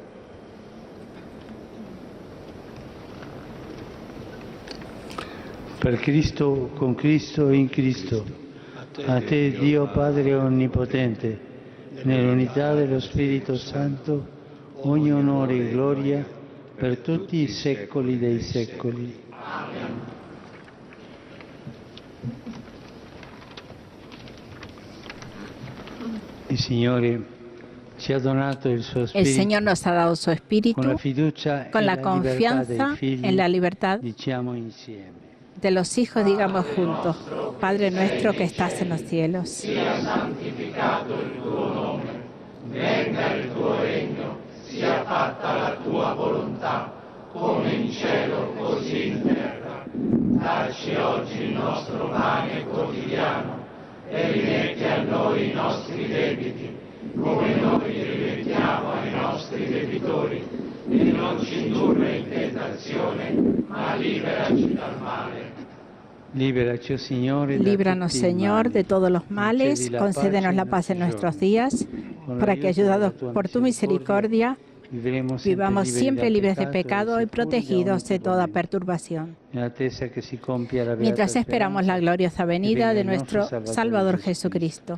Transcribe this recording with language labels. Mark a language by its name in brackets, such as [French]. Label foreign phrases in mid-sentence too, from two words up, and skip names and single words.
[Italian] Per Cristo, con Cristo e in Cristo, a te Dio Padre Onnipotente, nell'unità dello Spirito Santo, ogni onore e gloria per tutti i secoli dei secoli. Il Signore ci ha donato il suo Spirito. [Spanish] El Señor nos ha dado su Espíritu [Italian] Con la fiducia [Spanish] con [Italian] e la [Spanish] la confianza [Italian] libertà dei figli, [Spanish] en la libertad [Italian] diciamo insieme. [Spanish] de los hijos, digamos juntos: Padre nuestro que estás en los cielos. [Italian] Sia santificato il tuo nome, venga il tuo regno, sia fatta la tua volontà, come in cielo così in terra. Dacci oggi il nostro pane quotidiano e rimetti a noi i nostri debiti, come noi li rimettiamo ai nostri debitori, e non ci indurre in tentazione, ma liberaci dal male. Liberaci, Signore, [Spanish] Líbranos, Señor, de todos los males, concédenos la paz en nuestros días, para que, ayudados por tu misericordia, vivamos siempre libres de pecado y protegidos de toda perturbación, mientras esperamos la gloriosa venida de nuestro Salvador Jesucristo.